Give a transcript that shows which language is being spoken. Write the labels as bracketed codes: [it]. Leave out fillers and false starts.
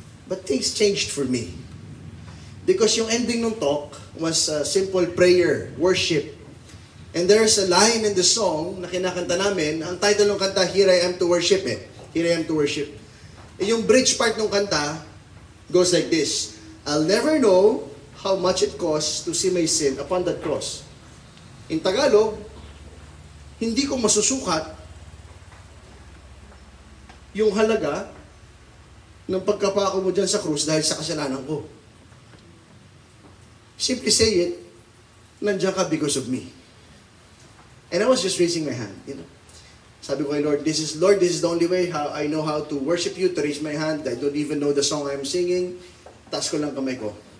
[en] But things changed for me. Because yung ending ng talk was a simple prayer, worship. And there's a line in the song [tl] na kinakanta namin, ang title ng kanta, [en] Here I Am to Worship Here I Am to Worship. Yung bridge part ng kanta goes like this, I'll never know how much it costs to see my sin upon that cross. [tl] In Tagalog, hindi ko masusukat yung halaga ng pagkapako mo dyan sa krus dahil sa kasalanan ko. [en] Simply say it, [tl] nandiyan ka [en] because of me. And I was just raising my hand, you know. [tl] Sabi ko kay Lord, [en] this is the only way how I know how to worship you, to raise my hand. I don't even know the song I'm singing. [tl] Taas ko lang kamay ko.